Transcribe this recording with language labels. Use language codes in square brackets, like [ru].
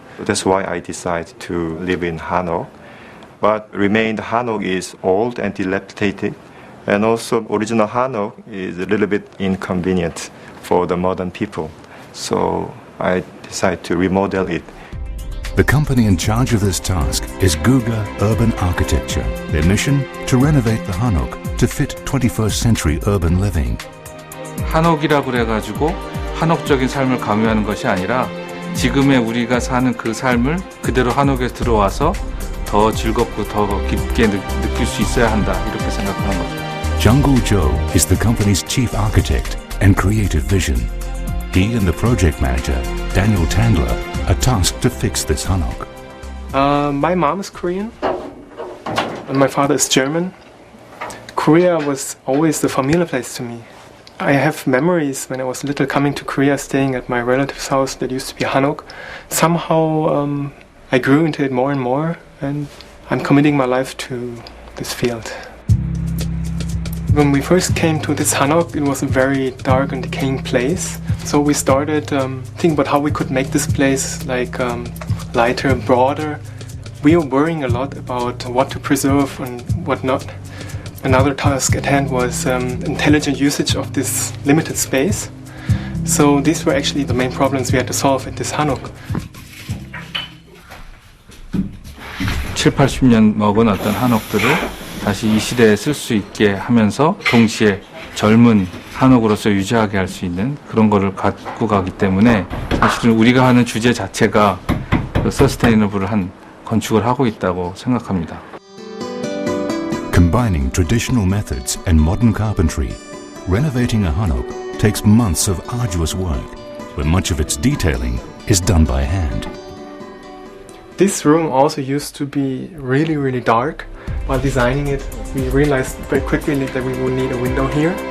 [en] That's why I decided to live in hanok. But remained hanok is old and dilapidated, and also original hanok is a little bit inconvenient for the modern people. So I decided to remodel it. The company in charge of this task is Guga Urban Architecture. Their mission? To renovate the hanok to fit 21st century urban living. [ko] 한옥이라고 그래가지고 한옥적인 삶을 강요하는 것이 아니라 지금의 우리가 사는 그 삶을 그대로 한옥에 들어와서 더 즐겁고 더 깊게 느낄 수 있어야 한다 이렇게 생각하는 거죠. [en] Jung-gu Jo is the company's chief architect and creative vision. he and the project manager, Daniel Tandler, are tasked to fix this hanok. My mom is Korean and my father is German. Korea was always the familiar place to me. I have memories when I was little coming to Korea, staying at my relative's house that used to be hanok. Somehow I grew into it more and more, and I'm committing my life to this field. When we first came to this hanok, it was a very dark and decaying place. So we started thinking about how we could make this place like lighter and broader. We were worrying a lot about what to preserve and what not. Another task at hand was intelligent usage of this limited space. So these were actually the main problems we had to solve at this hanok. [ko] 7, 80년 먹은 어떤 한옥들을 다시 이 시대에 쓸 수 있게 하면서 동시에 젊은 한옥으로서 유지하게 할 수 있는 그런 거를 갖고 가기 때문에 사실은 우리가 하는 주제 자체가 서스테이너블한 건축을 하고 있다고 생각합니다. [en] Combining traditional methods and modern carpentry, renovating a hanok takes months of arduous work, where much of its detailing is done by hand. This room also used to be really, really dark. While designing it, we realized very quickly that we would need a window here.